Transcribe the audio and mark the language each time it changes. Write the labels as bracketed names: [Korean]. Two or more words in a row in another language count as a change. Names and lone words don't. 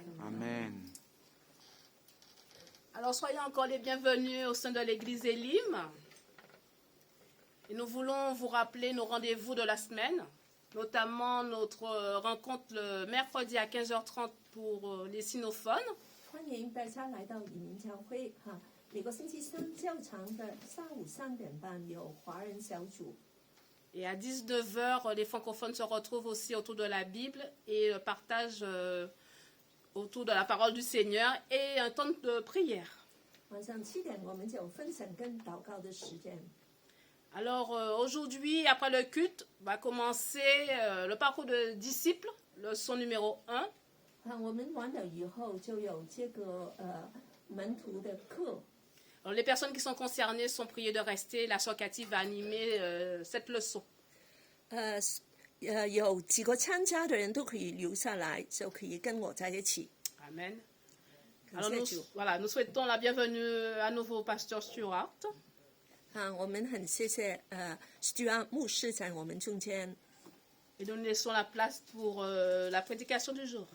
[French] Amen. Alors, soyez encore les bienvenus au sein de l'église Elim. Et nous voulons vous rappeler nos rendez-vous de la semaine, notamment notre rencontre le mercredi à 15h30 pour les sinophones. [Chinese] 欢迎大家来到移民教会哈，每个星期三较长的下午3点半有华人小组。 [French] Et à 19h, les francophones se retrouvent aussi autour de la Bible et partagent autour de la parole du Seigneur et un temps de prière. [Chinese] 晚上7点我们就分享跟祷告的时间。 [French] Alors aujourd'hui, après le culte, va commencer le parcours de disciples, leçon numéro 1. [Chinese] 我们完了以后就有这个门徒的课。 [French] Alors, les personnes qui sont concernées sont priées de rester. La sœur Cathy va animer cette leçon. [Chinese] 有几个参加的人都可以留下来，就可以跟我在一起。 [French] Amen. Alors nous souhaitons la bienvenue à nouveau au pasteur Stuart. [Chinese] 我们很谢谢Stuart 牧师在我们中间， [French] Et nous laissons la place pour la prédication du jour.